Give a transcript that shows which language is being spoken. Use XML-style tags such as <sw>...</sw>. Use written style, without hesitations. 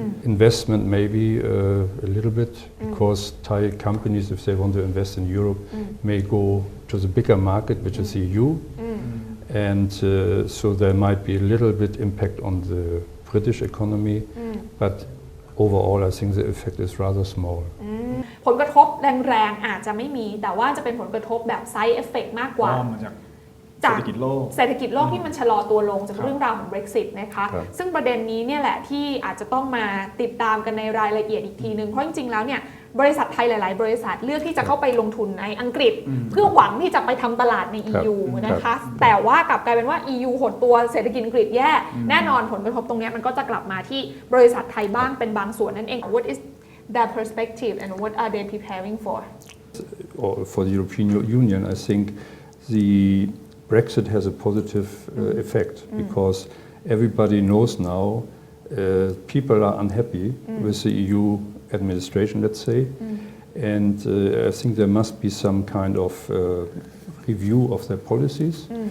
<en>Investment maybe a little bit, because Thai companies, if they want to invest in Europe, may go to the bigger market, which is the EU, and so there might be a little bit impact on the British economy, but overall I think the effect is rather small.</en> <th>ผลกระทบแรงๆอาจจะไม่มีแต่ว่าจะเป็นผลกระทบแบบไซด์เอฟเฟกต์มากกว่า จากเศรษฐกิจโลก ที่มันชะลอตัวลงจากเรื่องราวของ Brexit นะคะซึ่งประเด็นนี้เนี่ยแหละที่อาจจะต้องมาติดตามกันในรายละเอียดอีกทีนึงเพราะจริงๆแล้วเนี่ยบริษัทไทยหลายๆบริษัทเลือกที่จะเข้าไปลงทุนในอังกฤษเพื่อหวังที่จะไปทำตลาดใน EU นะคะแต่ว่ากลับกลายเป็นว่า EU หดตัวเศรษฐกิจอังกฤษแย่แน่นอนผลกระทบตรงนี้มันก็จะกลับมาที่บริษัทไทยบ้างเป็นบางส่วนนั่นเอง</th> <en>What is their perspective and what are they preparing for? For the European Union, I think the Brexit has a positive effect because everybody knows now people are unhappy with the EU administration, let's say, And I think there must be some kind of review of their policies.</en>